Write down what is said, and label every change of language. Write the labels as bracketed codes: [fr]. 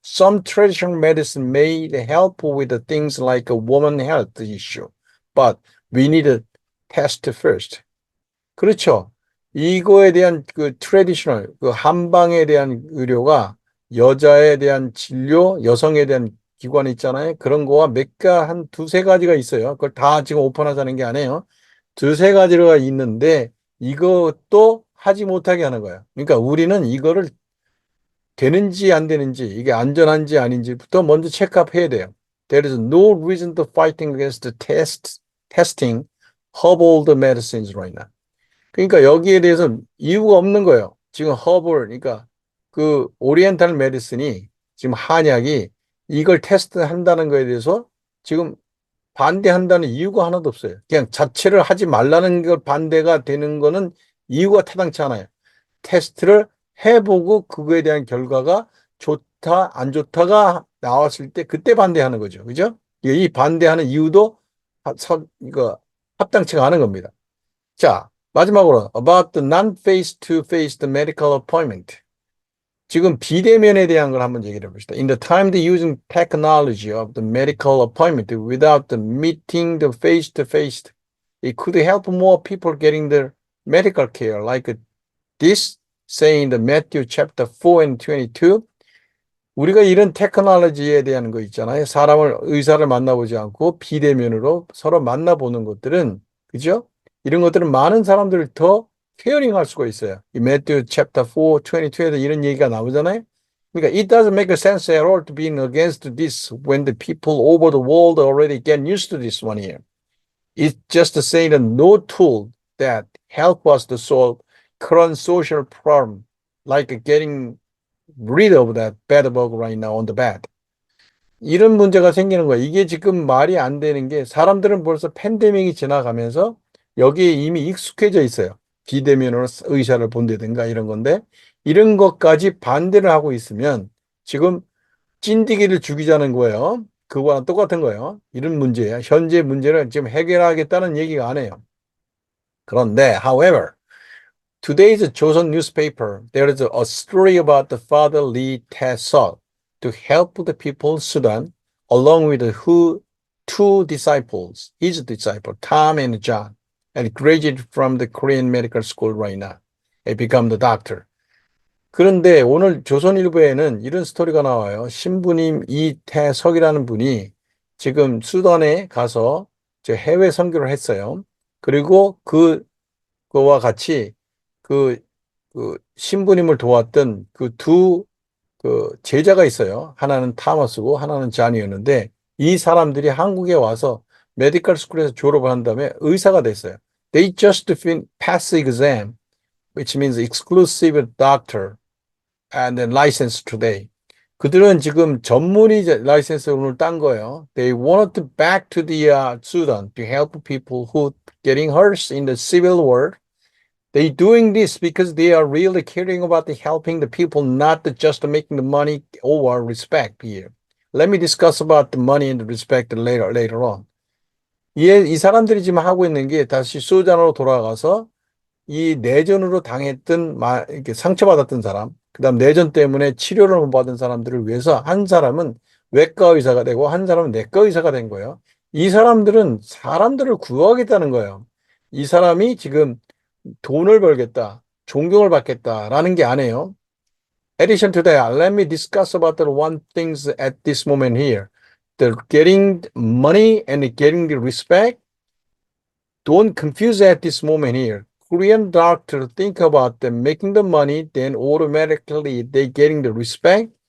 [en] Some traditional medicine may help with things like a woman health issue, but we need to test first. [ko] 그렇죠. 이거에 대한 그 트레디셔널, 그 한방에 대한 의료가 여자에 대한 진료, 여성에 대한 기관이 있잖아요. 그런 거와 한 두세 가지가 있어요. 그걸 다 지금 오픈하자는 게 아니에요. 두세 가지가 있는데 이것도 하지 못하게 하는 거예요. 그러니까 우리는 이거를 되는지 안 되는지, 이게 안전한지 아닌지부터 먼저 체크업해야 돼요. [en] There is no reason to fighting against the testing herbal medicines right now. [ko] 그러니까 여기에 대해서 이유가 없는 거예요. 지금 herbal, 그러니까 그 오리엔탈 메디슨이 지금 한약이 이걸 테스트한다는 거에 대해서 지금 반대한다는 이유가 하나도 없어요. 그냥 자체를 하지 말라는 걸 반대가 되는 거는 이유가 타당치 않아요. 테스트를 해보고 그거에 대한 결과가 좋다, 안 좋다가 나왔을 때 그때 반대하는 거죠. 그죠? 이 반대하는 이유도 이거 합당치가 않은 겁니다. 자, 마지막으로 [en] about the non-face-to-face medical appointment. [ko] 지금 비대면에 대한 걸 한번 얘기를 해봅시다. [en] In the time the using technology of the medical appointment without the meeting the face-to-face, it could help more people getting their medical care like this, saying the Matthew chapter 4 and 22. [ko] 우리가 이런 테크놀로지에 대한 거 있잖아요. 의사를 만나보지 않고 비대면으로 서로 만나보는 것들은, 그죠? 이런 것들은 많은 사람들을 더 케어링할 수가 있어요. 이 Matthew chapter 4, 22에도 이런 얘기가 나오잖아요. 그러니까 [en] it doesn't make sense at all to be against this when the people over the world already get used to this one here. It's just saying that no tool that help us to solve current social problem like getting rid of that bed bug right now on the bed. [ko] 이런 문제가 생기는 거예요. 이게 지금 말이 안 되는 게 사람들은 벌써 팬데믹이 지나가면서 여기에 이미 익숙해져 있어요. 비대면으로 의사를 본다든가 이런 건데 이런 것까지 반대를 하고 있으면 지금 찐디기를 죽이자는 거예요. 그거랑 똑같은 거예요. 이런 문제야. 현재 문제를 지금 해결하겠다는 얘기가 아니에요. 그런데, [en] however, today's Joseon newspaper, there is a story about the father Lee Tae-seok to help the people of Sudan, along with two disciples, his disciple, Tom and John, and graduated from the Korean medical school right now, and become the doctor. [ko] 그런데 오늘 조선일보에는 이런 스토리가 나와요. 신부님 이태석이라는 분이 지금 수단에 가서 해외 선교를 했어요. 그리고 그와 같이 그 신부님을 도왔던 그 제자가 있어요. 하나는 타머스고 하나는 잔이었는데 이 사람들이 한국에 와서 메디컬 스쿨에서 졸업을 한 다음에 의사가 됐어요. [en] They just pass the exam, which means exclusive doctor. And then license today. [ko] 그들은 지금 전문의 라이센스 오늘 딴 거예요. [en] They wanted to back to the Sudan to help people who getting hurt in the civil war. They doing this because they are really caring about the helping the people, not just making the money or respect here. Let me discuss about the money and the respect later on. [ko] 이 사람들이 지금 하고 있는 게 다시 수단으로 돌아가서 이 내전으로 당했던 이렇게 상처받았던 사람, 그다음 내전 때문에 치료를 못 받은 사람들을 위해서 한 사람은 외과 의사가 되고 한 사람은 내과 의사가 된 거예요. 이 사람들은 사람들을 구하겠다는 거예요. 이 사람이 지금 돈을 벌겠다, 존경을 받겠다라는 게 아니에요. [en] Addition to that, let me discuss about the one things at this moment here. The getting money and getting the respect. Don't confuse at this moment here. Korean doctors think about them making the money, then automatically they getting the respect.